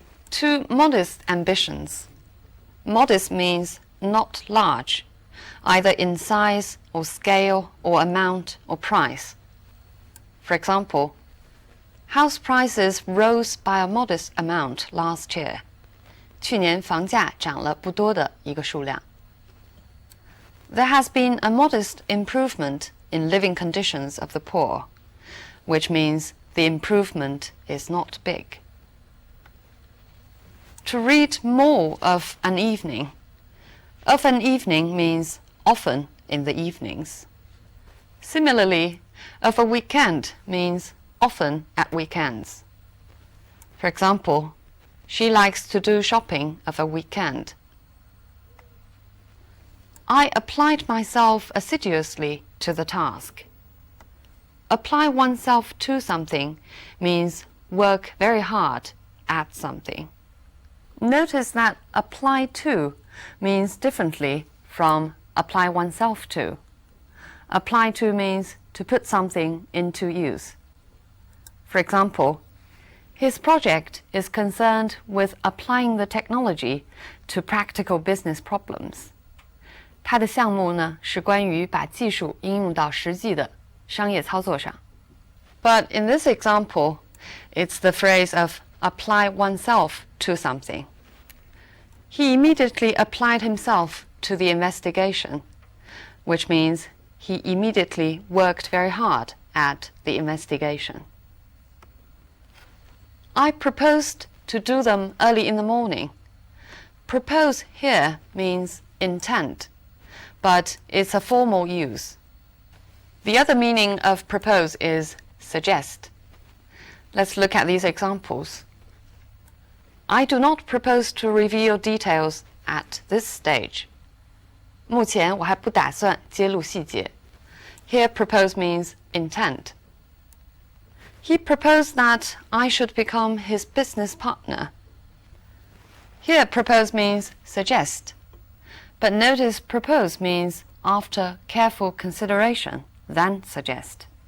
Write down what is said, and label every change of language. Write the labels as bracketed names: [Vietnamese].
[English] Too modest ambitions. Modest means not large, either in size or scale or amount or price. For example, house prices rose by a modest amount last year. [Chinese] 去年房价涨了不多的一个数量. [English] There has been a modest improvement in living conditions of the poor, which means the improvement is not big. To read more of an evening. Of an evening means often in the evenings. Similarly, of a weekend means often at weekends. For example, she likes to do shopping of a weekend. I applied myself assiduously to the task. Apply oneself to something means work very hard at something. Notice that apply to means differently from apply oneself to. Apply to means to put something into use. For example, his project is concerned with applying the technology to practical business problems. [Chinese] 他的项目呢，是关于把技术应用到实际的商业操作上. [English] But in this example, it's the phrase of apply oneself to something. He immediately applied himself to the investigation, which means he immediately worked very hard at the investigation. I proposed to do them early in the morning. Propose here means intent, but it's a formal use. The other meaning of propose is suggest. Let's look at these examples. I do not propose to reveal details at this stage. [Chinese] 目前我还不打算揭露细节. [English] Here propose means intent. He proposed that I should become his business partner. Here propose means suggest. But notice propose means after careful consideration, then suggest.